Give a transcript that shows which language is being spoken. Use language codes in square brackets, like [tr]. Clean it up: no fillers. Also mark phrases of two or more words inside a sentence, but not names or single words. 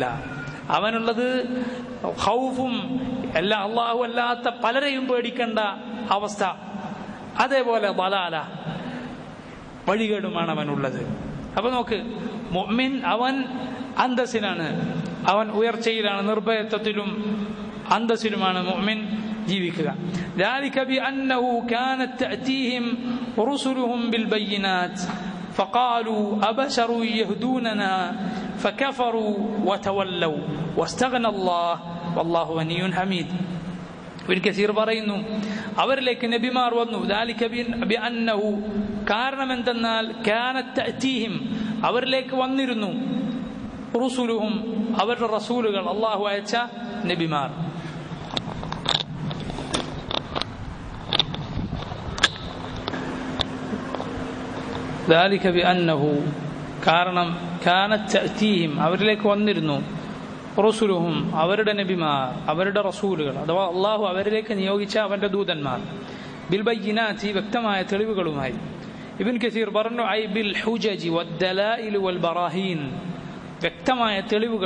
[ml] അവനുള്ളത് ഖൗഫും എല്ലാ അള്ളാഹു അല്ലാത്ത പലരെയും പേടിക്കേണ്ട അവസ്ഥ. അതേപോലെ ദലാല, വഴികേടുമാണ് അവനുള്ളത്. അപ്പൊ നോക്ക്, മുഅ്മിൻ അവൻ അന്തസ്സിലാണ്, അവൻ ഉയർച്ചയിലാണ്, നിർഭയത്വത്തിലും അന്തസ്സിലുമാണ് മുഅ്മിൻ ജീവിക്കുക. [ar] ذلك بأنه كانت تأتيهم رسلهم بالبينات فقالوا أبشر يهدوننا فكفروا وتولوا واستغنى الله والله غني حميد. [ml] ഇബ്നു കസീർ പറയുന്നു, അവരിലേക്ക് നബിമാർ വന്നു. [ar] ذلك بأنه, [ml] കാരണം എന്തെന്നാൽ [ar] كانت تأتيهم, [ml] അവരിലേക്ക് വന്നിരുന്നു, റുസുലുഹും, അവരുടെ റസൂലുകൾ, അള്ളാഹു അയച്ച നബിമാർ. [ar] ذلك بأنه, കാരണം كانت تأتيهم, [ml] അവരിലേക്ക് വന്നിരുന്നു, റസൂലുഹും, അവരുടെ നബിമാർ, അവരുടെ റസൂലുകൾ, അഥവാ അള്ളാഹു അവരിലേക്ക് നിയോഗിച്ച അവന്റെ ദൂതന്മാർ, [ar] بالبينات, [ml] വ്യക്തമായ തെളിവുകളുമായി. ഇബ്നു കസീർ പറഞ്ഞു, [ar] أي بالحجج والدلائل والبراهين, [ml] വ്യക്തമായ തെളിവുകൾ.